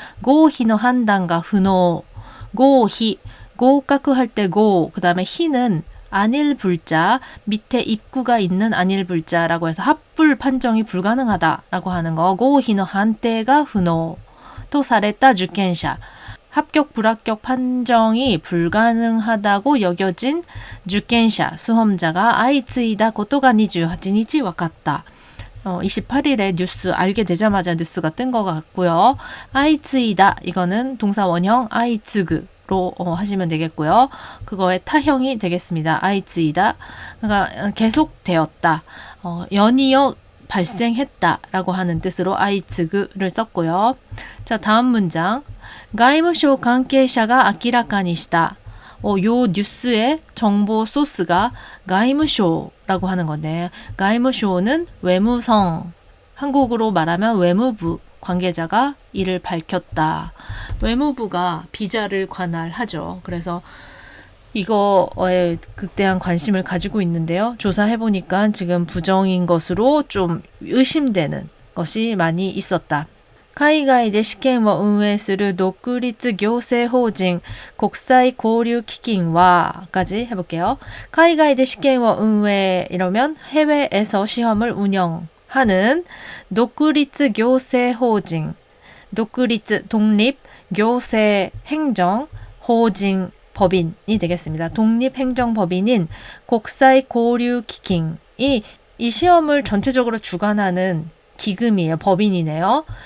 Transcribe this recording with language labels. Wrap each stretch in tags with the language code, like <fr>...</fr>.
<ko>고히의 판단과 후노, 고히, 고각할 때 고, 그 다음에 히는 안일 불자, 밑에 입구가 있는 안일 불자라고 해서 합불 판정이 불가능하다라고 하는 거. 고히의 판단가 후노, 또された 受験者. 합격 불합격 판정이 불가능하다고 여겨진 受験者 수험자가</ko> <ja>相次いだことが28日分かった.</ja> <ko>28일에 뉴스 알게 되자마자 뉴스가 뜬 것 같고요. 相次いだ 이거는 동사 원형 相次ぐ로 하시면 되겠고요. 그거의 타형이 되겠습니다. 相次いだ 그러니까 계속되었다. 연이어 발생했다라고 하는 뜻으로 相次ぐ를 썼고요. 자, 다음 문장.</ko> <ja>外務省関係者が明らかにした.</ja> <ko>요 뉴스의 정보 소스가 外務省라고 하는 건데, 外務省는 외무성, 한국으로 말하면 외무부 관계자가 이를 밝혔다. 외무부가 비자를 관할하죠. 그래서 이거에 극대한 관심을 가지고 있는데요. 조사해보니까 지금 부정인 것으로 좀 의심되는 것이 많이 있었다.</ko> <ja>海外で試験を運営する独立行政法人国際交流基金は</ja> <ko>까지 해볼게요.</ko> <ja>海外で試験を運営</ja> <ko>이러면 해외에서 시험을 운영하는 독립行政法人 독립 독립行政행정法人 법인이 되겠습니다. 독립행정법인인 국際交流基金이 시험을 전체적으로 주관하는 기금이에요. 법인이네요.</ko>